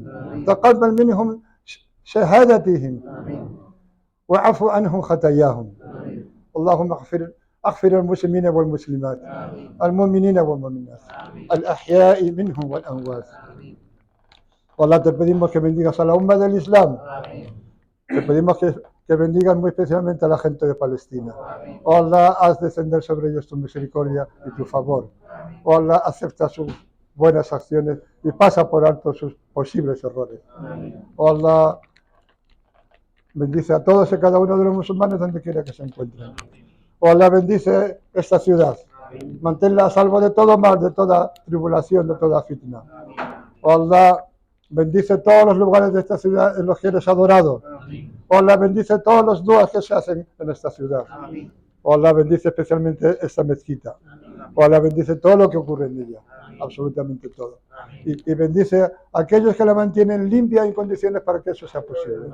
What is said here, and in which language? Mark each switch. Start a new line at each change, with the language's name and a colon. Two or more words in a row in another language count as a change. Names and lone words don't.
Arabic: تقبل منهم شهادتهم وعفو عنهم خطاياهم. اللهم اغفر المسلمين والمسلمات المؤمنين والمؤمنات الأحياء منهم والأموات.
Spanish: Allah, te pedimos que bendigas a la umma del Islam. Te pedimos que bendigas muy especialmente a la gente de Palestina. Oh Allah, haz descender sobre ellos tu misericordia y tu favor. Oh Allah, acepta sus buenas acciones y pasa por alto sus posibles errores. Oh Allah, bendice a todos y cada uno de los musulmanes donde quiera que se encuentren. Oh Allah, bendice esta ciudad. Manténla a salvo de todo mal, de toda tribulación, de toda fitna. Oh Allah, Bendice todos los lugares de esta ciudad en los que eres adorado. Oh Allah, bendice todos los duas que se hacen en esta ciudad. Oh Allah, bendice especialmente esta mezquita. Oh Allah, bendice todo lo que ocurre en ella. Absolutamente todo. Y bendice a aquellos que la mantienen limpia y en condiciones para que eso sea posible.